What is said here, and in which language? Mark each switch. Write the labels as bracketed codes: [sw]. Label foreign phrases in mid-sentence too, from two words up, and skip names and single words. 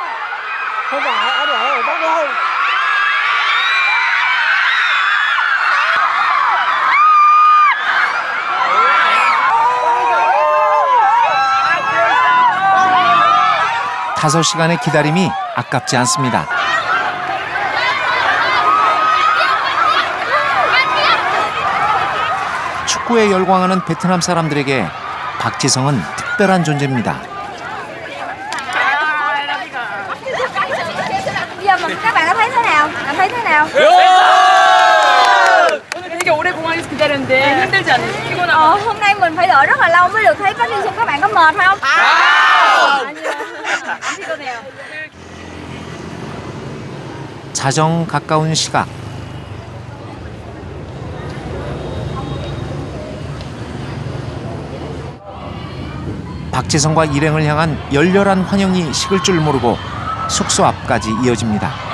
[ko] 다섯 시간의 기다림이 아깝지 않습니다. 축구에 열광하는 베트남 사람들에게 박지성은 특별한 존재입니다. [vi] Bây giờ mà các bạn đã thấy thế nào? Cảm thấy thế nào? [ko] 오늘 되게 오래 공항에서 기다렸는데 힘들지 않으세요? 피곤하고. [vi] Hôm nay mình phải đợi rất là lâu mới được thấy có Jisung. Các bạn có mệt không? [ko] 아니요. 안 피곤해요. 자정 가까운 시각. 박지성과 일행을 향한 열렬한 환영이 식을 줄 모르고 숙소 앞까지 이어집니다.